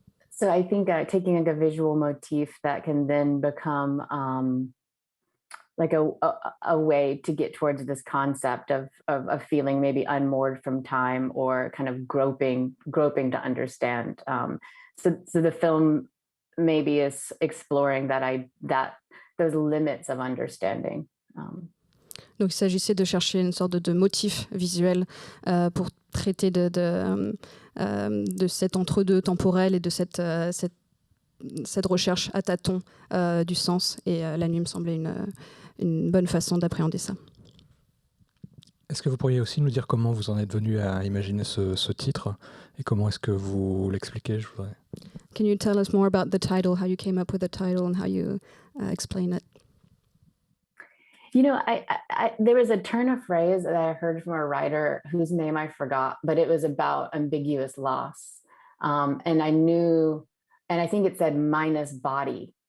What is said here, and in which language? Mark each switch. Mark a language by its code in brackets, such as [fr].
[en] So I think taking a visual motif that can then become like a way to get towards this concept of feeling maybe unmoored from time or kind of groping to understand. So the film maybe is exploring that those limits of understanding. [fr] Donc il s'agissait de chercher une sorte de motif visuel pour traiter de cet entre-deux temporel et de cette recherche à tâtons du sens. Et la nuit me semblait une bonne façon d'appréhender ça. Est-ce que vous pourriez aussi nous dire comment vous en êtes venu à imaginer ce titre et comment est-ce que vous l'expliquez? [en] Can you tell us more about the title, how you came up with the title and how you explain it? You know, I there was a turn of phrase that I heard from a writer whose name I forgot, but it was about ambiguous loss. And I knew, and I think it said minus body.